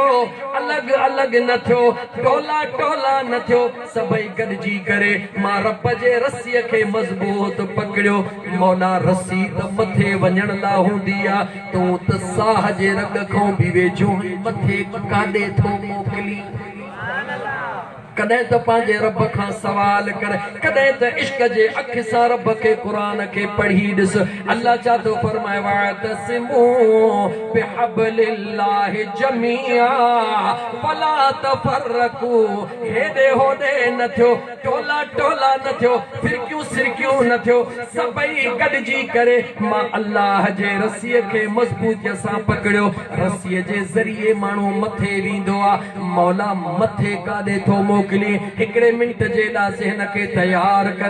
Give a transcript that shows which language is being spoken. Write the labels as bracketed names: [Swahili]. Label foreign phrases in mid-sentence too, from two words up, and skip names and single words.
[Sindhi] अलॻि अलॻि न थियो टोला टोला न थियो सभई गॾिजी करे मां रब जे रस्सीअ खे मज़बूत पकड़ियो मौला रस्सी त मथे वञण लाइ हूंदी आहे तूं त साह जे रग खां बि वेझो मथे काॾे थो मोकिली कदें त पंहिंजे रब खां सवाल कर, कदें त इश्क जे अख सां रब खे क़ुरान खे पढ़ी ॾिस। अल्लाह छा थो फरमाए, [Arabic] واعتصموا بحبل الله جميعا ولا تفرقوا. [Sindhi] हेॾे होॾे न थियो, टोला टोला न थियो, फिरकियूं सिरकियूं न थियो, सभई गॾिजी करे मां अल्लाह जे रसीअ खे मज़बूतीअ सां पकड़ियो। रसीअ जे ज़रिए माण्हू मथे वेंदो आहे। मौला मथे काॾे थो मोकिले, हिकिड़े मिंट जे लाइ ज़हन खे तयार कर।